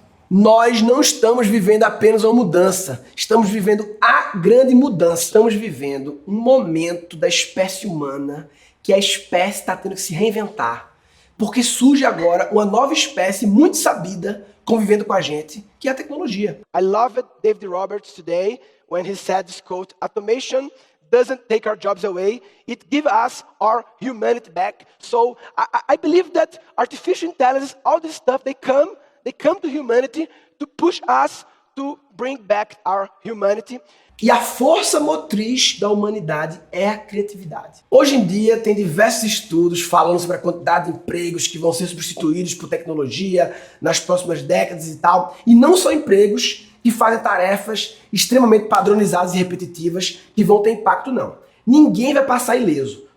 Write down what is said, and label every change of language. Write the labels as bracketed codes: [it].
[pt] Nós não estamos vivendo apenas uma mudança, estamos vivendo a grande mudança. Estamos vivendo um momento da espécie humana que a espécie está tendo que se reinventar. Porque surge agora uma nova espécie muito sabida convivendo com a gente, que é a tecnologia. [en] I loved David Roberts today when he said this quote, "Automation doesn't take our jobs away, it gives us our humanity back." So I believe that artificial intelligence, all this stuff, they come to humanity to push us to bring back our humanity. [pt] E a força motriz da humanidade é a criatividade. Hoje em dia tem diversos estudos falando sobre a quantidade de empregos que vão ser substituídos por tecnologia nas próximas décadas e tal. E não só empregos que fazem tarefas extremamente padronizadas e repetitivas que vão ter impacto, não. Ninguém vai passar ileso.